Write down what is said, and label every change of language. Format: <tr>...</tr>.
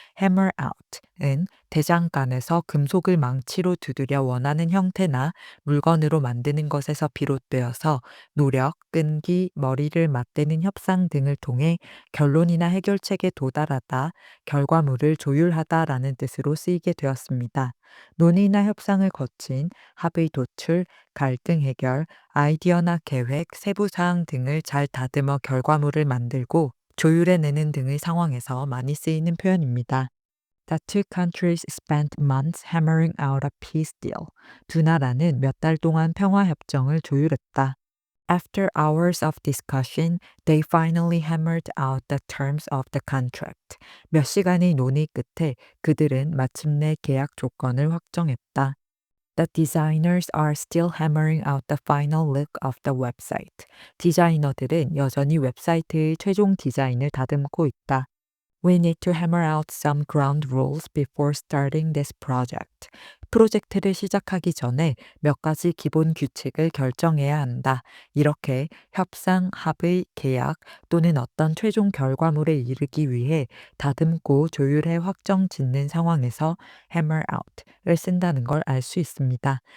<ko>hammer out은 대장간에서 금속을 망치로 두드려 원하는 형태나 물건으로 만드는 것에서 비롯되어서 노력, 끈기, 머리를 맞대는 협상 등을 통해 결론이나 해결책에 도달하다, 결과물을 조율하다라는 뜻으로 쓰이게 되었습니다. 논의나 협상을 거친 합의 도출, 갈등 해결, 아이디어나 계획, 세부 사항 등을 잘 다듬어 결과물을 만들고 조율해내는 등의 상황에서 많이 쓰이는 표현입니다.</ko> <en>The two countries spent months hammering out a peace deal.</en> <ko>두 나라는 몇 달 동안 평화 협정을 조율했다.</ko> <en>After hours of discussion, they finally hammered out the terms of the contract.</en> <ko>몇 시간의 논의 끝에 그들은 마침내 계약 조건을 확정했다.</ko> <en>The designers are still hammering out the final look of the website.</en> <ko>디자이너들은 여전히 웹사이트의 최종 디자인을 다듬고 있다.</ko> <en>We need to hammer out some ground rules before starting this project.</en> <ko>프로젝트를 시작하기 전에 몇 가지 기본 규칙을 결정해야 한다. 이렇게 협상, 합의, 계약 또는 어떤 최종 결과물에 이르기 위해 다듬고 조율해 확정 짓는 상황에서 hammer out을 쓴다는 걸 알 수 있습니다.</ko>